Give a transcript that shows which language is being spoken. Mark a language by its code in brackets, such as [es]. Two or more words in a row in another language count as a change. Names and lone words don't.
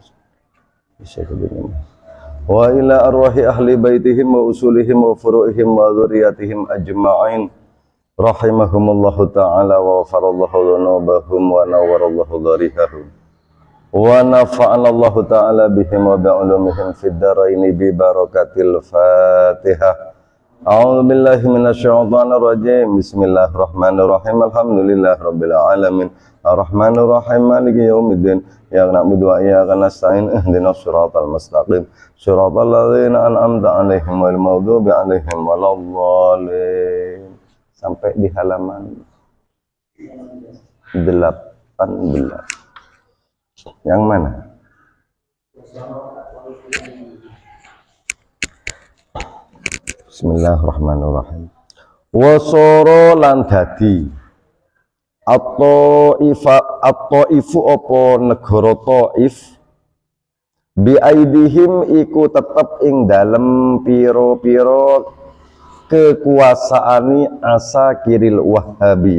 [ar] وإلى أرواح أهل بيتهم وأصولهم وفروعهم وذرياتهم أجمعين رحمهم الله تعالى وغفر الله ذنوبهم ونور الله ضرائحهم ونفعنا الله تعالى بهم وبعلومهم في الدارين ببركة الفاتحة. أعوذ بالله من الشيطان الرجيم. بسم الله الرحمن الرحيم. الحمد لله رب العالمين. الرحمن الرحيم مالك يوم الدين. يا نعبد وإياك نستعين. اهدنا الصراط المستقيم. صراط الذين أنعمت عليهم غير المغضوب عليهم ولا الضالين. [id] Sampai di halaman 18. Yang mana? [ar] بسم الله الرحمن الرحيم. [jv] Wasara lan dadi at-Taifu apa negara Taif [ar] بأيديهم [jv] iku tetep ing dalem pira-pira kekuasaani [ar] عساكر الوهابية.